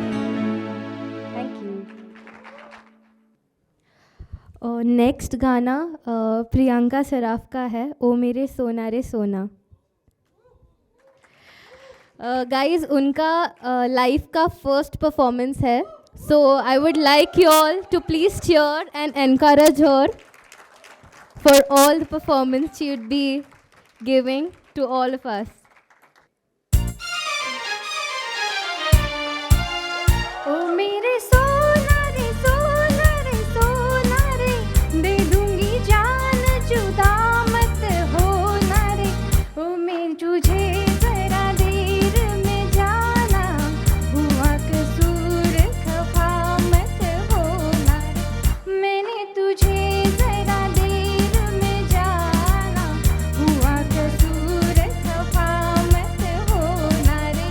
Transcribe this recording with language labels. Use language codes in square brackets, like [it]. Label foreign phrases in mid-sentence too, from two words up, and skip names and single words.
[en] thank you. [hi] और नेक्स्ट गाना प्रियंका सराफ का है, ओ मेरे सोना रे सोना। गाइस उनका लाइफ का [en] first performance [hi] है, [en] so I would like you all to please cheer एंड encourage her for all the performance she would be giving to all of us. [hi] ओ मेरे सोना रे सोना रे सोना रे, दे दूंगी जान जुदा मत होना रे। ओ मैं तुझे जरा देर में जाना, हुआ कसूर खफा मत होना रे। मैंने तुझे जरा देर में जाना, हुआ कसूर खफा मत होना रे।